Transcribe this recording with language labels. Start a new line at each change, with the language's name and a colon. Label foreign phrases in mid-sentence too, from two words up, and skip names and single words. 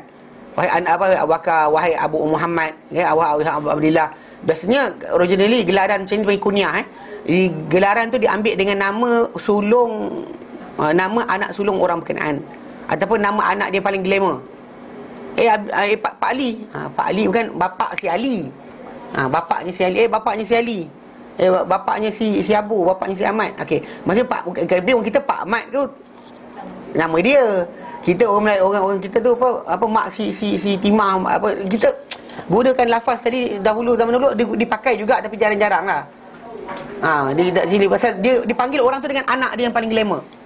Malay: Wahai Abu Bakar, wahai Abu Muhammad, ya, wahai Abu Abdullah. Biasanya originally gelaran macam ni bagi kunyah. Jadi gelaran tu diambil dengan nama sulung, nama anak sulung orang berkenaan. Ataupun nama anak dia paling glamour. Pak Ali. Pak Ali bukan bapak si Ali. Bapaknya si Ali. Bapaknya si Ali. Bapaknya si Abu, bapaknya si Ahmad. Okey. Maksudnya orang kita Pak Ahmad tu nama dia. Kita orang kita tu apa mak si Timah apa, kita gunakan lafaz tadi zaman dahulu dipakai juga tapi jarang-jarang lah. Di sini pasal dia dipanggil orang tu dengan anak dia yang paling glamour.